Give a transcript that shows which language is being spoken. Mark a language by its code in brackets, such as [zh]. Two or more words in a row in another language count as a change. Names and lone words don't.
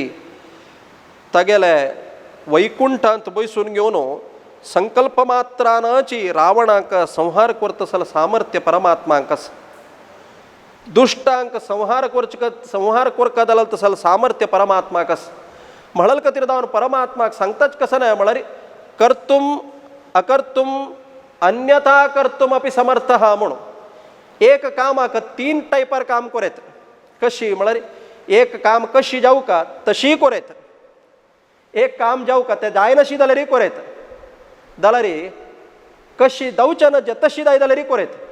[kok] तागेले वैकुंठांत बसून घेवन संकल्प मात्रानची रावणाक संहार करतसले सामर्थ्य परमात्माक आसा. दुष्टांक संहार करका जाल्यार तसलें सामर्थ्य परमात्माक आसा. म्हणल खातीर जावन परमात्माक सांगताच कसं नाही म्हळ्यार [sa] कर्तुम अकर्तुम अन्यथा कर्तुम अपि समर्थ [kok] हा म्हणून. एक कामाक 3 टायपार काम करेत. कशी म्हळ्यार एक काम कशी जावका तशी करेत. एक काम जावका तें जायनाशी जाल्यारय करेत. जाल्यार कशी जावचें ना तशी जाय जाल्यारय करेत.